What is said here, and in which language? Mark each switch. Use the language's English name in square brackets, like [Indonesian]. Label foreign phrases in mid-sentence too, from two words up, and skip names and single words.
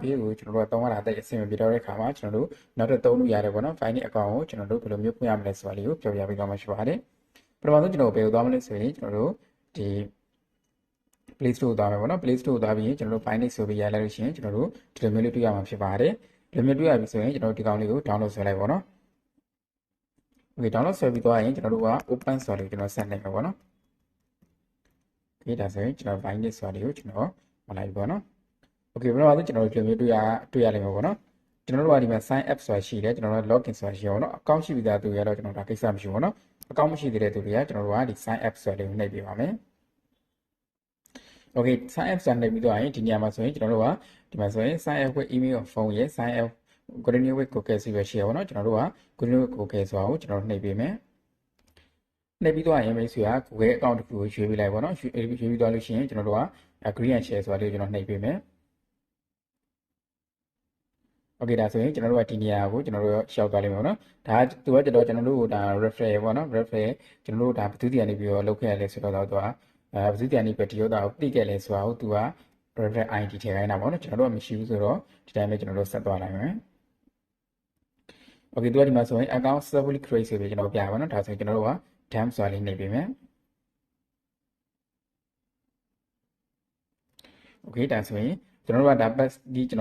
[Burmese] pay ကိုကျွန်တော်တို့ကတောင်းရတာတဲ့အဆင်ပြေတော့တဲ့ခါမှာကျွန်တော်တို့နောက်တော့သုံးလို့ရတယ်ပေါ့နော် Binance account ကိုကျွန်တော်တို့ဘယ်လိုမျိုးဖွင့်ရမလဲဆိုတာလေးကိုပြောပြပေးသွားမှာရှိပါတယ်ပထမဆုံးကျွန်တော်ဘယ်ကိုသွားမလဲဆိုရင်ကျွန်တော်တို့ဒီ [English] Play Store [Burmese] ကိုသွားမယ်ပေါ့နော် [English] Play Store [Burmese] ကိုသွားပြီးရင်ကျွန်တော်တို့ Binance ဆိုပြီးရလိုက်လို့ရှိရင်ကျွန်တော်တို့ဒီလိုမျိုးလေးတွေ့ရမှာဖြစ်ပါတယ်ဒီလိုမျိုးတွေ့ရပြီဆိုရင်ကျွန်တော်တို့ဒီကောင်လေးကို download ဆွဲလိုက်ပေါ့နော်Okay download ဆွဲပြီးသွားရင်ကျွန်တော်တို့က open ဆိုပြီးကျွန်တော်ဆက်လိုက်မှာပေါ့နော် ဒါဆိုရင်ကျွန်တော် Binance ဆိုတာတွေကိုကျွန်တော်မလိုက်ပေါ့နော် Okay ဘယ်တော့မှကျွန်တော်တို့ဒီလိုမျိုးတွေ့ရလိမ့်မယ်ပေါ့နော်ကျွန်တော်တို့ကဒီမှာ [English] sign up [Burmese] ဆိုတာရှိတယ်ကျွန်တော်တို့ login ဆိုတာရှိအောင်နော် account ရှိပြီးသားသူတွေကတော့ကျွန်တော်ဒါကိစ္စမရှိဘူးပေါ့နော် account မရှိသေးတဲ့သူတွေကကျွန်တော်တို့ကဒီ [English] sign up [Burmese] ဆိုတာလေးကိုနှိပ်ပြပါမယ် Okay [English] sign up [Burmese] ဆိုတာနှိပ်ပြီးတော့ရင်ဒီနေရာမှာဆိုရင်ကျွန်တော်တို့ကဒီမှာဆိုရင် [English] sign up with email or phone [Burmese] ရဲ့ [English] sign up continue with Google [Burmese] ဆိုပြီးရှိရပါတော့ကျွန်တော်တို့က [English] continue with Google [Burmese] ဆိုတာကိုကျွန်တော်တို့နှိပ်ပေးမယ်နှိပ်ပြီးတော့ရင်မိတ်ဆွေက [English] Google account [Burmese] တစ်ခုကိုရွေးပေးလိုက်ပါတော့ရွေးပြီးသွားလို့ရှိရင်ကျွန်တော်တို့က [English] agree and share [Burmese] ဆိုတာလေးကိုကျွန်တော်နှိပ်ပေးမယ် Okay ဒါဆိုရင်ကျွန်တော်တို့ကဒီနေရာကိုကျွန်တော်တို့ရှောက်သွားလိမ့်မယ်ပေါ့နော်ဒါသူကကျွန်တော်တို့ဒါ referral ပေါ့နော် referral ကျွန်တော်တို့ဒါဘယ်သူတည်းကနေပြီးတော့လုပ်ခဲ့ရလဲဆိုတော့သူကဘယ်သူတည်းကနေပြီးဒီရောတာကိုသိခဲ့လဲဆိုတာကိုသူက [English] referral ID [Burmese] ထည့်ခိုင်းတာပေါ့နော်ကျွန်တော်တို့ကမရှိဘူးဆိုတော့ဒီတိုင်းပဲကျွန်တော်တို့ဆက်သွားလိုက်မယ် Okay သူကဒီမှာဆိုရင် [English] account successfully create [Burmese] ဆိုပြီးကျွန်တော်ပြပါနော်ဒါဆိုရင်ကျွန်တော်တို့က done ဆိုတာလေးနှိပ်ပေးမယ် Okay ဒါဆိုရင်ကျွန်တော်တို့ကဒါ pass ဒီကျွန်